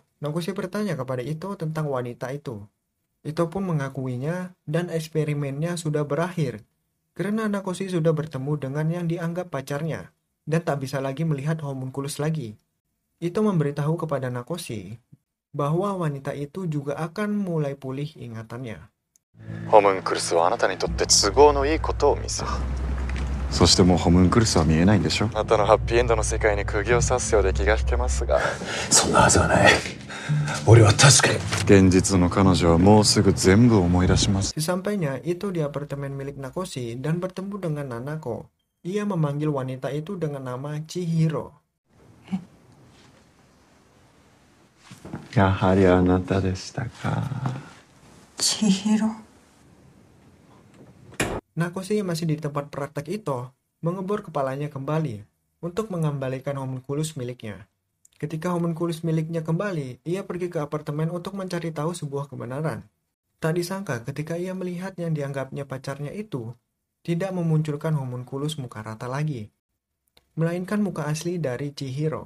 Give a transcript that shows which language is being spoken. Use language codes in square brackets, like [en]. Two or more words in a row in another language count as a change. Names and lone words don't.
[id] Nakoshi bertanya kepada Ito tentang wanita itu. Ito pun mengakuinya dan eksperimennya sudah berakhir. Karena Nakoshi sudah bertemu dengan yang dianggap pacarnya dan tak bisa lagi melihat homunculus lagi. Ito memberitahu kepada Nakoshi bahwa wanita itu juga akan mulai pulih ingatannya. [ja] ホムンクルスはあなたにとって都合のいいことを見せる。そしてもうホムンクルスは見えないんでしょ。あなたのハッピーエンドの世界に釘を刺すようで気が引けますが。そんなはずはない。俺は確かに。現実の彼女はもうすぐ全部思い出します。 [id] Sesampainya Ito di apartemen milik Nakoshi dan bertemu dengan Nanako, ia memanggil wanita itu dengan nama Chihiro. [ja] やはりあなたでしたか。千尋。 [id] Nakoshi yang masih di tempat praktek itu mengebor kepalanya kembali untuk mengembalikan homunculus miliknya. Ketika homunculus miliknya kembali, ia pergi ke apartemen untuk mencari tahu sebuah kebenaran. Tak disangka ketika ia melihat yang dianggapnya pacarnya itu tidak memunculkan homunculus muka rata lagi, melainkan muka asli dari Chihiro.